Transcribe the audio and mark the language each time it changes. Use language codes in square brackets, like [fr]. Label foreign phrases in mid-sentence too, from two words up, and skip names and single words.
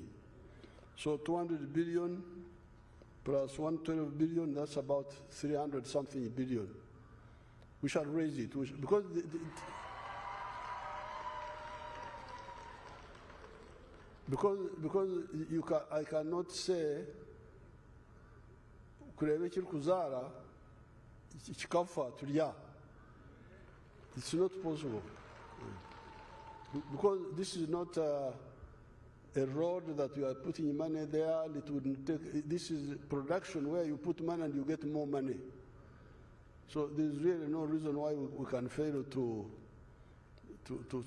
[en] So 200 billion plus 112 billion, that's about 300 something billion. We shall raise it because I cannot say [sn] kurebe kuzara chikafa tulia. [en] It's not possible because this is not a road that you are putting money there. It wouldn't take. This is production where you put money and you get more money. So there's really no reason why we can fail to solve this problem.